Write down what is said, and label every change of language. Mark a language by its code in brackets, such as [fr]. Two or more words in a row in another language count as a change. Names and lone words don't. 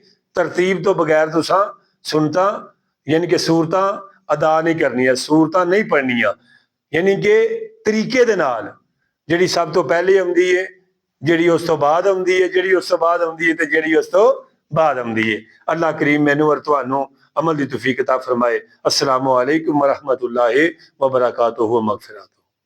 [pa] ترتیب تو بغیر تساں سنتاں یعنی کہ سورتاں ادا نہیں کرنیاں، سورتاں نہیں پڑھنیاں، یعنی کہ طریقے دے نال. جیہڑی سب تو پہلے آؤندی ہے، جیہڑی اس تو بعد آؤندی ہے، جیہڑی اس تو بعد آؤندی ہے، تے جیہڑی اس تو بعد آؤندی ہے. اللہ کریم مینوں اور تہانوں عمل دی توفیق عطا فرمائے. [ar] السلام عليكم ورحمة الله وبركاته ومغفرة.